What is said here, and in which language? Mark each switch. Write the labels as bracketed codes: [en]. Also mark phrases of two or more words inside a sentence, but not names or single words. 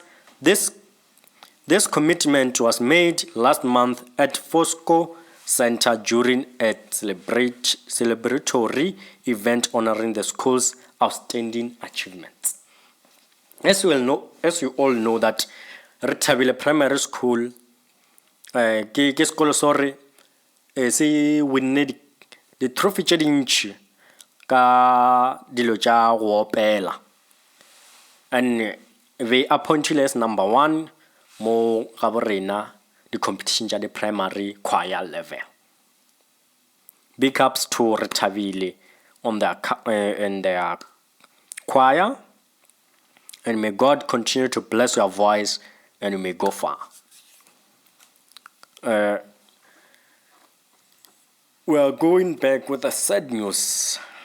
[en] This commitment was made last month at Fosco Center during a celebratory event honoring the school's outstanding achievements. As you all know that Retabile Primary School [nso] ke sekolo [en] sorry [nso] se winne [en] the trophy [nso] tše dintši ka dilo tša go opela [en] and they appointed as number 1 [nso] mo ga borena [en] the competition tša the primary choir level. Big ups to Retabile on their choir, and may God continue to bless your voice and you may go far. We are going back with the sad news.